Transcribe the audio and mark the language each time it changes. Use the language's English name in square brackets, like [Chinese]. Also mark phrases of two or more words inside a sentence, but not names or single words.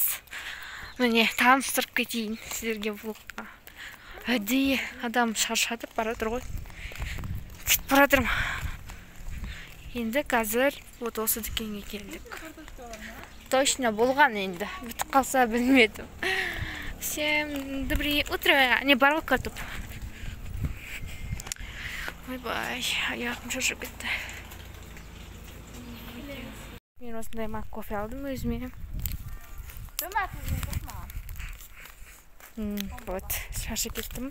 [Kazakh] Міне, таныстырып кетейін сіздерге блогқа. Әдейі адам шаршатып баратыр ғой. Кетіп баратырмын. Енді қазір осы дүкенге келдік. Точно болған енді. Бітіп қалса білмедім. [Russian] Всем доброе утро. [Kazakh] Не барал картоп. Ой-бай, аяғым шошып кетті. Мен осындай мақ кофе алдым өзіме. Вот, шашып кеттім.